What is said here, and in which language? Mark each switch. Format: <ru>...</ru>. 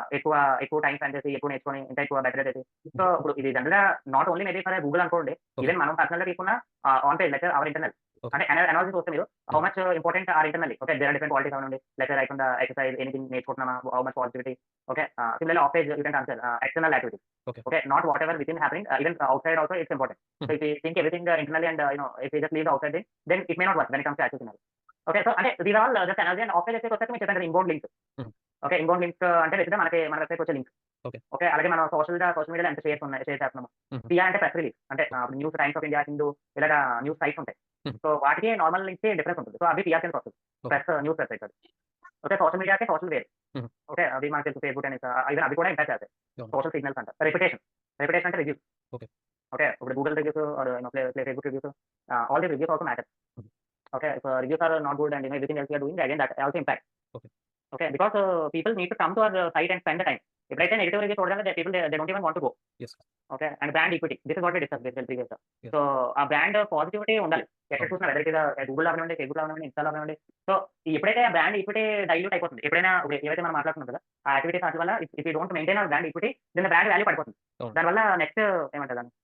<te>ఎక్కువ time spend చేసి, ఎక్కువ నేర్చుకొని, ఇంకా ఎక్కువ బెటర్‌గా చేసి. సో, ఇప్పుడు ఇది జనరల్‌గా</te> <en>not only maybe for Google</en> <te>అనుకోండి.</te> <en>Okay. Even</en> <te>మనం పర్సనల్‌గా తీసుకున్న</te> <en>On page like our internal. Okay.</en> <te>అంటే అనాలిసిస్ చూస్తే మీరు హౌ హ్మ్.</te> <en>Much important are internally. Okay. There are different qualities అవనండి. Like right from the exercise anything నేర్చుకుంటున్నామా? How much positivity. Okay. Similarly off page you can consider external activities. Okay. Okay, not whatever within happening, even outside also it's important. So హుహు. if you think everything internally and if you just leave the outside thing, then it may not work when it comes to access scenario. Okay, so అంటే these are all just analogy and outside</en> <te>వచ్చేసి మీకు చెప్పాను కదా</te> <en>inbound links. హుహు.</en> <te>Okay, inbound links అంటే బేసిక్‌గా మన వెబ్‌సైట్‌కి వచ్చే లింక్.</te> <en>Okay.</en> <te>ఓకే, అలాగే మనం సోషల్ మీడియాలో ఎంత షేర్ చేస్తున్నాము. హుహు. పిఆర్ అంటే ప్రెస్ రిలీజ్. అంటే news times of India, Hindu ఇలాగా న్యూస్ సైట్స్ ఉంటాయి. Hmm. సో వాటికి నార్మల్ లింక్స్‌కి డిఫరెన్స్ ఉంటుంది. సో అవి టీఆర్‌పీ వస్తుంది.</te> <en>Okay.</en> <te>ప్లస్ న్యూస్ వెబ్‌సైట్ అది. ఓకే. సోషల్ మీడియాకి సోషల్ వేరు. Mhm.</te> <en>Okay.</en> <te>అది మనకు తెలుసు ఫేస్‌బుక్ అని ఈవెన్ అవి కూడా ఇంపాక్ట్ చేస్తాయి. అవును. సోషల్ సిగ్నల్స్ అంటారు. రెప్యుటేషన్. రెప్యుటేషన్ అంటే రివ్యూస్.</te> <en>Okay. Okay. ఇప్పుడు Google reviews are Facebook reviews all the reviews also matter. Mhm. Okay. If reviews are not good and everything else you are doing, again that also impact. Okay. Okay. Because people need to come to our site and spend the time.</en> <te>ఎప్పుడైతే negative review చూడగానే</te> <en>people they don't even want to go. Yes. Okay. And brand equity. This is what we discuss basically ప్రీవియస్‌గా. Yes.</en> <te>So ఆ brand positivity ఉండాలి. ఎక్కడ అవును. చూసినా</te> <en>whether it is</en> <te>గూగుల్‌లో అవ్వనివ్వండి, ఫేస్‌బుక్‌లో అవ్వనివ్వండి, ఇన్‌స్టాలో అవ్వనివ్వండి. సో ఎప్పుడైతే ఆ బ్రాండ్ ఈక్విటీ డైల్యూట్ అయిపోతుంది. ఎప్పుడైనా ఇప్పుడు ఏవైతే మనం మాట్లాడుతున్నాం కదా! ఆ యాక్టివిటీస్ వాటి వల్ల</te> <en>if you don't maintain our brand equity then the brand value</en> <te>పడిపోతుంది. అవును. దానివల్ల నెక్స్ట్ ఏమంటారు దాన్ని?</te>